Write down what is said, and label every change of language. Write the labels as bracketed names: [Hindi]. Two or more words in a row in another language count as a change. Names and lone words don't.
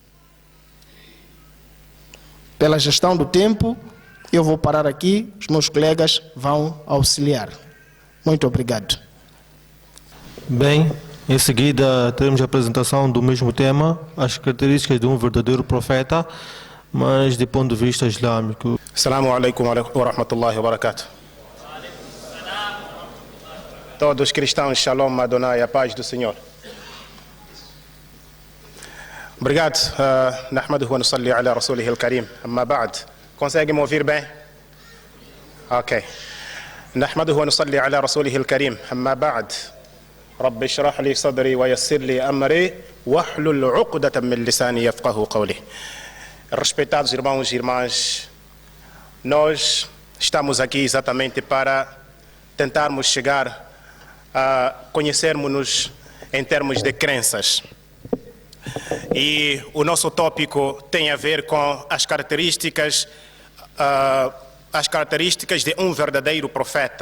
[Portuguese] Pela gestão do tempo, eu vou parar aqui, os meus colegas vão auxiliar. Muito obrigado. Bem, em seguida teremos a apresentação do mesmo tema, as características de um verdadeiro profeta, mas de ponto de vista islâmico. [Arabic] السلام عليكم ورحمة الله وبركاته. [Portuguese] Todos os cristãos, [Hebrew] שלום, אדוני, [Portuguese] a paz do Senhor. Obrigado. [Arabic] نحمده ونصلي على رسوله الكريم. أما بعد. [Portuguese] Consegue me ouvir bem? Ok. [Arabic] نحمده ونصلي على رسوله الكريم أما بعد رب اشرح لي صدري ويسر لي أمري واحلل عقدة من لساني يفقه قولي. [Portuguese] Respeitados irmãos e irmãs, nós estamos aqui exatamente para tentarmos chegar a conhecermos-nos em termos de crenças. E o nosso tópico tem a ver com as características de um verdadeiro profeta.